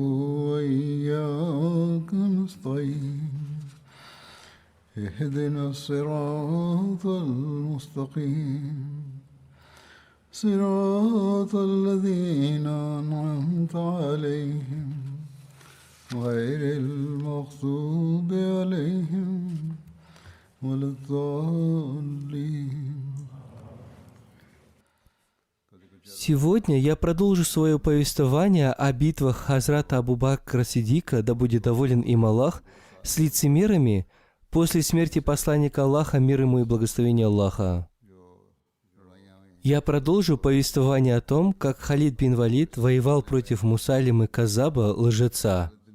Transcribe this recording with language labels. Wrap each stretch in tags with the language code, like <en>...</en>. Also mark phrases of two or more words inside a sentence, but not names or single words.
<ar>وإياك نستعين اهدنا الصراط المستقيم صراط الذين أنعمت عليهم غير المغضوب عليهم ولا الضالين.</ar> <ru>Сегодня я продолжу свое повествование о битвах Хазрата Абу Бакра Сиддика, да будет доволен им Аллах, с лицемерами после смерти посланника Аллаха, мир ему и благословение Аллаха. Я продолжу повествование о том, как Халид бин Валид воевал против Мусайлимы Казаба, лжеца.</ru>